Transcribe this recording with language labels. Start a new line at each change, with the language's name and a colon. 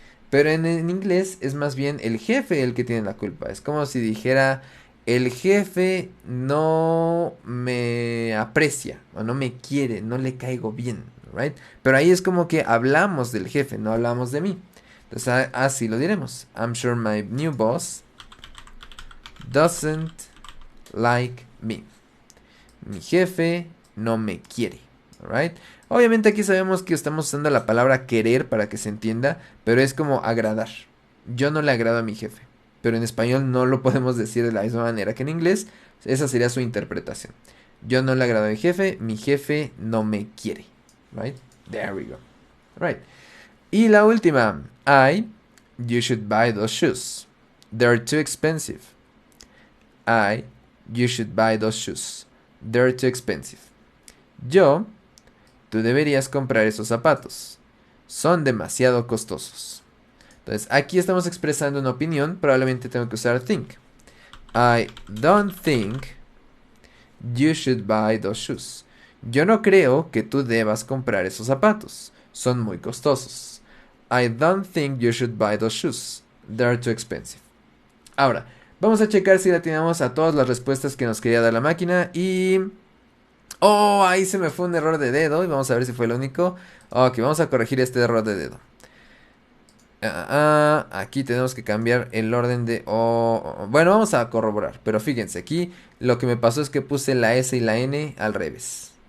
Spanish: Pero en inglés es más bien el jefe el que tiene la culpa. Es como si dijera, el jefe no me aprecia o no me quiere, no le caigo bien, right? Pero ahí es como que hablamos del jefe, no hablamos de mí. Entonces así lo diremos.
English: I'm sure my new boss doesn't like me.
Spanish: Mi jefe no me quiere, right? Obviamente aquí sabemos que estamos usando la palabra querer para que se entienda, pero es como agradar. Yo no le agrado a mi jefe, pero en español no lo podemos decir de la misma manera que en inglés. Esa sería su interpretación. Yo no le agrado a mi jefe no me quiere.
English: Right? There we go. Right.
Spanish: Y la última.
English: You should buy those shoes. They're too expensive. You should buy those shoes. They're too expensive.
Spanish: Tú deberías comprar esos zapatos. Son demasiado costosos. Entonces, aquí estamos expresando una opinión. Probablemente tengo que usar think.
English: I don't think you should buy those shoes.
Spanish: Yo no creo que tú debas comprar esos zapatos. Son muy costosos.
English: I don't think you should buy those shoes. They're too expensive.
Spanish: Ahora, vamos a checar si la tenemos a todas las respuestas que nos quería dar la máquina y... Oh, ahí se me fue un error de dedo y vamos a ver si fue el único. Ok, vamos a corregir este error de dedo. Aquí tenemos que cambiar el orden de... bueno, vamos a corroborar, pero fíjense, aquí lo que me pasó es que puse la S y la N al revés.